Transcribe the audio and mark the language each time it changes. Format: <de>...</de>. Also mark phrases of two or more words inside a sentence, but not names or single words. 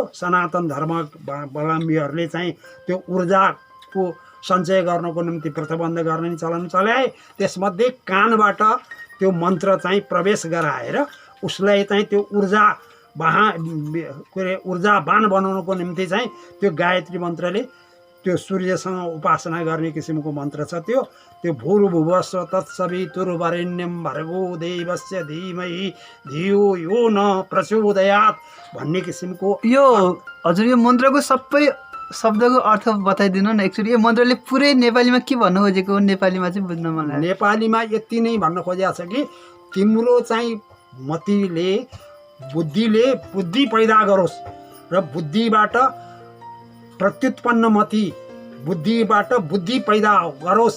<ne>सनातन धर्मावलम्बीहरूले चाहिँ त्यो ऊर्जाको सञ्चय गर्नको निम्ति व्रतबन्ध गर्ने चलन चलाए। त्यसमध्ये कानबाट त्यो मन्त्र चाहिँ प्रवेश गराएर उसलाई चाहिँ त्यो ऊर्जावान बनाउनको निम्ति चाहिँ त्यो गायत्री मन्त्रले त्यो सूर्यसँग उपासना गर्ने किसिमको मन्त्र छ।</ne> <sa>त्यो भूर्भुवस्व तत्सवितुर्वरेण्यं भर्गो देवस्य धीमहि धियो यो न प्रचोदयात्</sa> <ne>भन्ने किसिमको। यो हजुर यो मन्त्रको सबै शब्दको अर्थ बताइदिनु न एकचोटि। यो मन्त्रले पुरै नेपालीमा के भन्नु खोजेको, नेपालीमा चाहिँ बुझ्न मन लाग्यो। नेपालीमा यति नै भन्न खोजेको छ कि तिम्रो चाहिँ मतिले बुद्धिले बुद्धि पैदा गरोस् र बुद्धिबाट प्रत्युत्पन्न मति बुद्धिबाट बुद्धि पैदा गरोस्।</ne>